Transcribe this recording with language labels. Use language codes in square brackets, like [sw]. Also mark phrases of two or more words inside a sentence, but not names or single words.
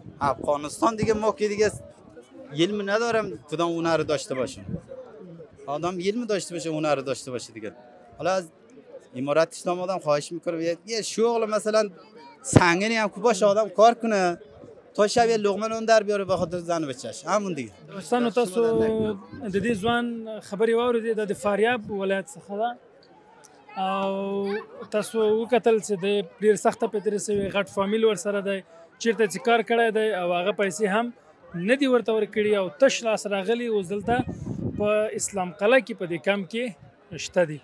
[fa] افغانستان دیگه ما که دیگه علم ندارم کدام هنر داشته باشم. آدم علم داشته باشه هنر داشته باشه دیگه. حالا از امارات اسلام آدم خواهش میکنه یه شغل مثلا سنگینی هم که باشه آدم کار کنه تا شب یه لقمه نون در بیاره به خاطر زن و بچه‌ش همون دیگه. [ps] دوستان تاسو د دې ځوان خبرې واورېدې د فاریاب ولایت څخه ده او تاسو وکتل چې د ډېر سخته په تېرې سوې غټ فامیل ورسره دی چېرته چې کار کړی دی او هغه پیسې هم نه دي ورته ورکړي او تش لاس راغلي اوس دلته په اسلام قلعه کې په دې کمپ کې شته دي.